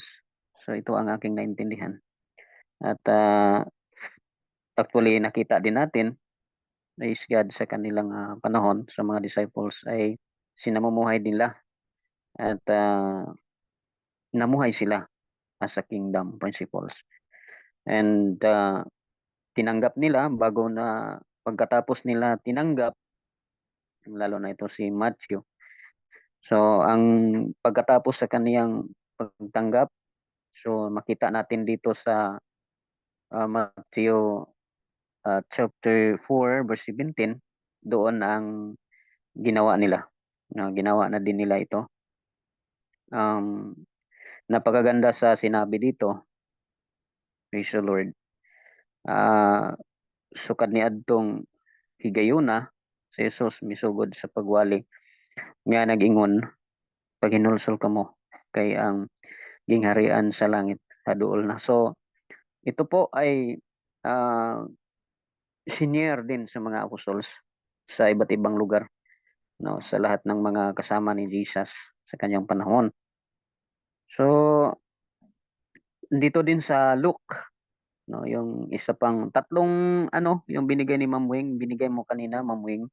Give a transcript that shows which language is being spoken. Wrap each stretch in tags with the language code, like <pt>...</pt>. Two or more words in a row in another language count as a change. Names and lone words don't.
<tl>So, ito ang aking naintindihan. At actually, nakita din natin,</tl> <en>praise God,</en> <tl>sa kanilang panahon, sa mga disciples ay sinamumuhay nila at namuhay sila</tl> <en>as a kingdom principles.</en> <tl>And tinanggap nila bago na pagkatapos nila tinanggap, lalo na ito si Matthew. So, ang pagkatapos sa kaniyang pagtanggap, so makita natin dito sa Matthew</tl> <en>chapter 4 verse 17,</en> <tl>doon ang ginawa nila. Ginawa na din nila ito. Napakaganda sa sinabi dito,</tl> <en>praise the Lord.</en> <ceb>Sukad ni adtong higayuna, si Jesus misugod sa pagwali nga nag-ingon, paghinulsol kamo kay ang gingharian sa langit haduol na.</ceb> <tl>So ito po ay senior din sa mga apostles sa iba't ibang lugar, no, sa lahat ng mga kasama ni Jesus sa kanyang panahon. So dito din sa Luke, no, yung isa pang tatlong yung binigay ni Ma'am Weng, binigay mo kanina, Ma'am Weng.</tl>